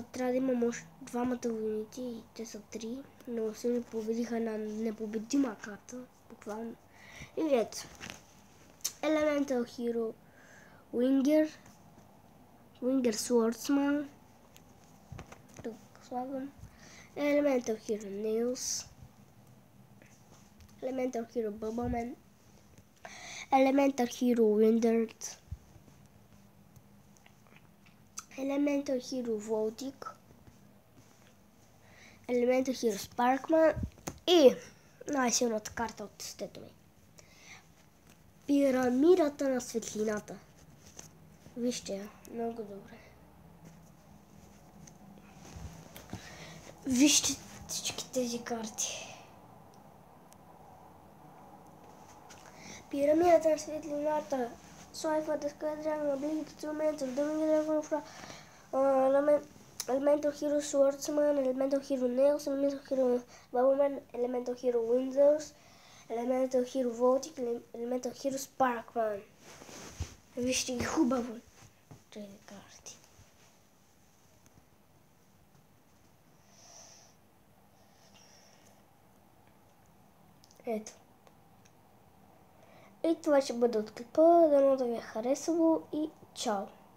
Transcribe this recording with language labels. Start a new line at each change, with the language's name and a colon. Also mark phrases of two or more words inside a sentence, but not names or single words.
Bulgarian: Трябва да имам още двамата войници и те са 3. Много силно победиха една непобедима карта. Буквално. И ето. Elemental Hero Winger. Winger Swordsman. Тук слагам. Elemental Hero Nails. Elemental Hero Bubbleman. Elemental Hero Windered. Elemental Hero Voltic. Elemental Hero Sparkman. И най-силната карта от тестето ми. Пирамидата на светлината. Вижте я, много добре. Вижте всички тези карти. Пирамидата на светлината. Слайфа да скажа на близките момента. Elemental Hero Swordsman, Elemental Hero Nails, Elemental Hero Bubbleman, Elemental Hero Windows, Elemental Hero Voltic, Elemental Hero Sparkman. Вижте ги хубаво тези карти. Ето. И това ще бъде от клипа. Дано да ви е харесало и чао!